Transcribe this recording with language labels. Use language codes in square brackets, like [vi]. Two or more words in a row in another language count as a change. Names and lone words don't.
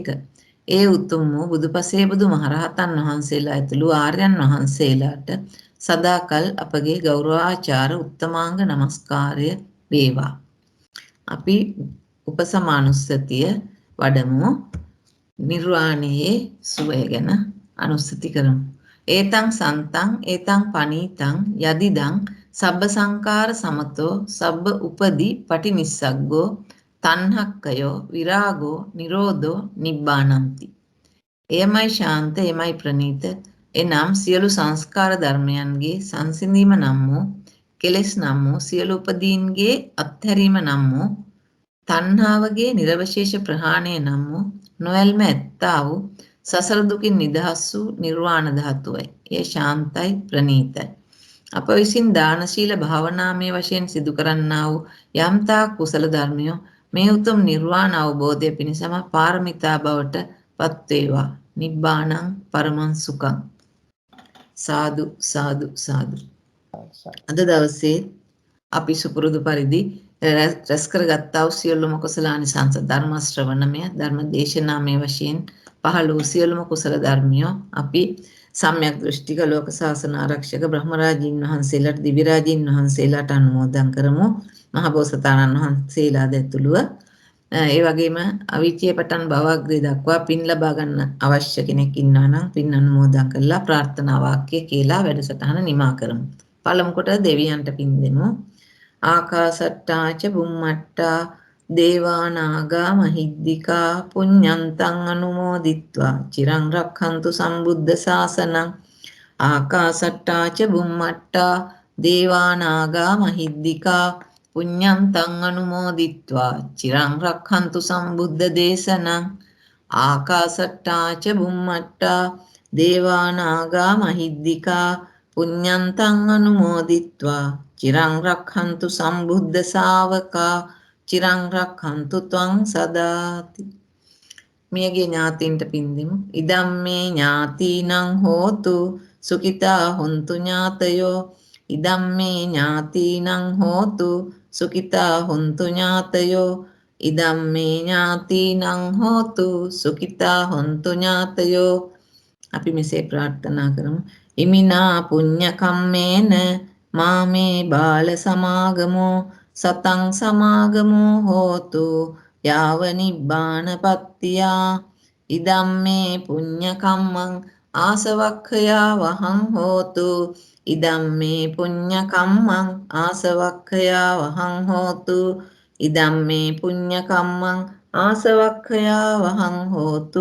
[si] ඒ උතුම් වූ බුදුපසේ බුදු මහරහතන් වහන්සේලා ඇතුළු ආර්යයන් වහන්සේලාට සදාකල් අපගේ ගෞරවාචාර උත්තමාංග නමස්කාරය වේවා. අපි උපසමානුස්සතිය වඩමු. නිර්වාණයේ සුවය ගැන අනුස්සති කරමු. [pi] ඒතං සන්තං ඒතං පනීතං යදිදං සබ්බ සංකාර සමතෝ සබ්බ උපදි පටිනිස්සග්ගෝ තණ්හක්කයෝ විරාගෝ නිරෝධෝ නිබ්බානಂತಿ. [si] එයමයි ශාන්ත එයමයි ප්‍රණීත එනම් සියලු සංස්කාර ධර්මයන්ගේ සංසිඳීම නම් වූ කෙලෙස් නම් වූ සියලු උපදීන්ගේ අත්හැරීම නම් වූ තණ්හාවගේ නිර්වශේෂ ප්‍රහාණය නම් වූ නොයල්ම ඇත්තා වූ සසර දුකින් නිදහස් වූ නිර්වාණ ධාතුවයි. එය ශාන්තයි ප්‍රණීතයි. අප විසින් දාන ශීල භාවනාමය වශයෙන් සිදු කරන්නා වූ යම්තා කුසල ධර්මයෝ මේ උතුම් නිර්වාණ අවබෝධය පිණිසම පාරමිතා බවට පත් වේවා. [pi] නිබ්බානං පරමං සුඛං. සාදු සාදු සාදු. [si] අද දවසේ අපි සුපුරුදු පරිදි රැස් කරගත්තා වූ සියලුම කුසලානිසංස ධර්ම ශ්‍රවණමය ධර්ම දේශනාමය වශයෙන් පහළ වූ සියලුම කුසල ධර්මියෝ අපි සම්‍යක් දෘෂ්ටික ලෝක ශාසන ආරක්ෂක බ්‍රහ්මරාජීන් වහන්සේලාට දිව්‍ය රාජීන් වහන්සේලාට අනුමෝදන් කරමු. මහ බෝසතාණන් වහන්සේලා දැතුළුව ඒ වගේම අවීචයේ පටන් භවග්‍රේ දක්වා පින් ලබා ගන්න අවශ්‍ය කෙනෙක් ඉන්නවා නම් පින් අනුමෝදන් කරලා ප්‍රාර්ථනා වාක්‍ය කියලා වැඩසටහන නිමා කරමු. පළමු කොට දෙවියන්ට පින් දෙමු. [pi] ආකාසට්ටාච බුම්මට්ටා දේවානාගා මහිද්దికා පුඤ්ඤන්තං අනුමෝදිත්වා චිරං රක්ඛන්තු සම්බුද්ධ ශාසනං. ආකාසට්ටාච බුම්මට්ටා දේවානාගා මහිද්దికා පුඤ්ඤන්තං අනුමෝදිත්වා චිරං රක්ඛන්තු සම්බුද්ධ දේශනං ආකාසට්ටා ච බුම්මට්ටා දේවානාගා මහිද්దికා පුඤ්ඤන්තං අනුමෝදිත්වා චිරං රක්ඛන්තු සම්බුද්ධ ශාවකා චිරං රක්ඛන්තු ත්වං සදාති. [si] මියගේ ඥාතීන්ට පින් දෙමු. [pi] ඉදම්මේ ඥාතීනං හෝතු සුඛිතා හොන්තු ඥාතයෝ. ඉදම්මේ ඥාතීනං හෝතු සුඛිතා හොන්තු ඥාතයෝ. ඉදම්මේ ඥාතීනං හෝතු සුඛිතා හොන්තු ඥාතයෝ. [si] අපි මෙසේ ප්‍රාර්ථනා කරමු. [pi] ඉමිනා පුඤ්ඤ කම්මේන මාමේ බාල සමාගමෝ සතං සමාගමෝ හෝතු යාව නිබ්බානපත්තියා. ඉදම්මේ පුඤ්ඤ කම්මං ආසවක්ඛයා වහං හෝතු. ඉදම්මේ පුඤ්ඤ කම්මං ආසවක්ඛයා වහං හෝතු. ඉදම්මේ පුඤ්ඤ කම්මං ආසවක්ඛයා වහං හෝතු.